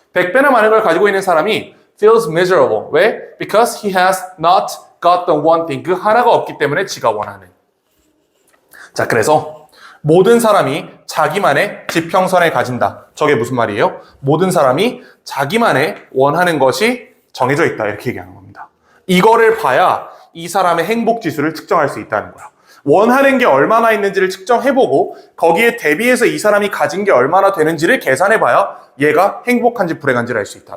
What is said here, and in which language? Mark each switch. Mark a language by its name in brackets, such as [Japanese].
[Korean] 100배나 많은 걸 가지고 있는 사람이 [English] feels miserable. [Korean] 왜? [English] Because he has not got the one thing. [Korean] 그 하나가 없기 때문에 지가 원하는. 자, 그래서 모든 사람이 자기만의 지평선을 가진다. 저게 무슨 말이에요? 모든 사람이 자기만의 원하는 것이 정해져 있다. 이렇게 얘기하는 겁니다. 이거를 봐야 이 사람의 행복 지수를 측정할 수 있다는 거야. 원하는 게 얼마나 있는지를 측정해보고 거기에 대비해서 이 사람이 가진 게 얼마나 되는지를 계산해봐야 얘가 행복한지 불행한지를 알 수 있다.